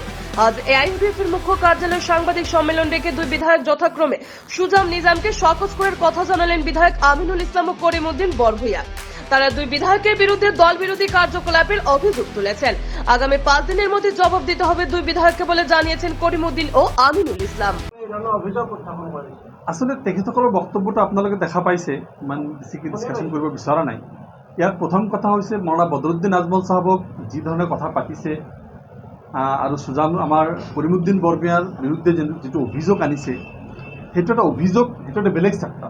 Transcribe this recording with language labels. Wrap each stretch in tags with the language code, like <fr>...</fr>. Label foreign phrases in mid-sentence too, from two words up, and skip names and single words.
<bn>আজ এআইইউডিএফ এর মুখ্য কার্যালয়ে সাংবাদিক সম্মেলন ডেকে দুই বিধায়ক যথাক্রমে সুজাম নিজামকে শকজ করার কথা জানালেন বিধায়ক আমিনুল ইসলাম ও করিমউদ্দিন বরভূইয়া। তারা দুই বিধায়কের বিরুদ্ধে দল বিরোধী কার্যকলাপের অভিযোগ তুলেছেন। আগামী 5 দিনের মধ্যে জবাব দিতে হবে দুই বিধায়ককে বলে জানিয়েছেন করিমউদ্দিন ও আমিনুল ইসলাম।</bn> <as>আসলে তেখেতসকলৰ বক্তব্যটো আপোনালোকে দেখা পাইছে, ইমান বেছিকৈ ডিছকাশ্যন কৰিব বিচৰা নাই। ইয়াত প্ৰথম কথা হৈছে মৌলানা বদৰুদ্দিন আজমল চাহাবক যি ধৰণে কথা পাতিছে আৰু সুজাম আমাৰ করিমউদ্দিন বৰভূইয়াৰ বিৰুদ্ধে যিটো অভিযোগ আনিছে সেইটো এটা অভিযোগ, সেইটো এটা বেলেগ চেপ্টাৰ।</as>